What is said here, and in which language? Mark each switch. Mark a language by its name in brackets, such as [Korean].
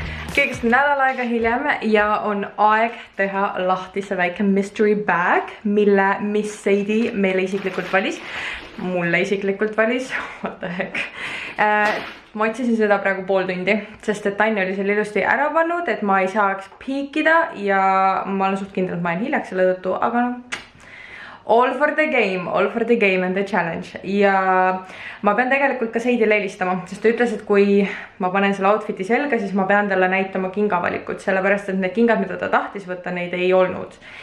[Estonian] Kõigest nädal aega hiljem ja on aeg teha lahti see väike mystery bag, mille Miss Seidi meile isiklikult valis. Mulle isiklikult valis. [English] What the heck. [Estonian] Ma otsisin seda praegu pool tundi, sest et Tanni oli selle ilusti ära pannud, et ma ei saaks piikida ja ma olen suht kindel, et ma olen hiljaks selle tõttu, aga noh. [English] All for the game and the challenge. [Estonian] Ja ma pean tegelikult ka Seidile helistama, sest ta ütles, et kui ma panen selle outfiti selga, siis ma pean talle näitama kingavalikut, sellepärast et need kingad, mida ta tahtis võtta, neid ei olnud.